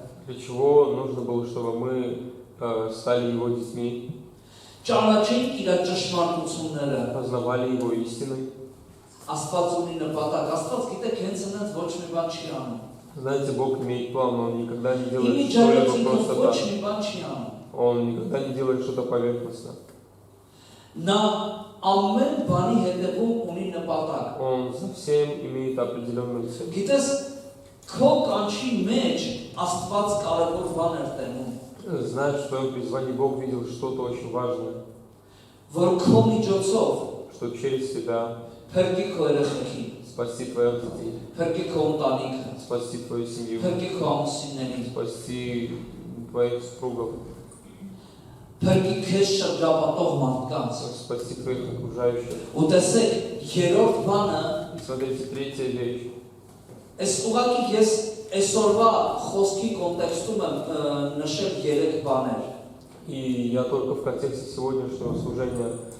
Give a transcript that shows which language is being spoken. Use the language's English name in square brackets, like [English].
[Russian] Для чего нужно было, чтобы мы стали Его детьми, [Armenian] ճանաչենք իր ճշմարտությունները։ [Russian] познавали Его истины. [Armenian] Աստված ունի նպատակ։ Աստված գիտեք, հենց այնց ոչ մի բան չի անում։ [Russian] Знаете, Бог имеет план, Он никогда не делает [Armenian] Իմի [Russian] что-либо [Armenian] ջանացինքով [Russian] просто [Armenian] ոչ [Russian] так. [Armenian] մի բան չի անում։ [Russian] Он никогда не делает что-то поверхностно. [Armenian] Նա ամեն բանի հետևում ունի նպատակ։ [Russian] Он за всем имеет определенную цель. [Armenian] Գիտես, քո կանչի մեջ Աստված կարևոր բան էր տենում, [Russian] Знает, что в своем призвании Бог видел что-то очень важное, [Armenian] որ քո միջոցով [Russian] что через тебя [Armenian] փրկի քո երեխեքին, [Russian] спасти твоих детей, [Armenian] փրկի քո ընտանիքը, [Russian] спасти твою семью, [Armenian] փրկի քո ամուսիններին, [Russian] спасти твоих супругов, [Armenian] փրկի քեզ շրջապատող մարդկանց։ [Russian] спасти твоих окружающих. [Armenian] Ու տեսեք, երրորդ բանը, [Russian] И смотрите, третья вещь. [Armenian] այս ուղղակի ես այսօրվա խոսքի կոնտեքստում եմ նշել 3 բաներ։ [Russian] И я только в контексте сегодняшнего служения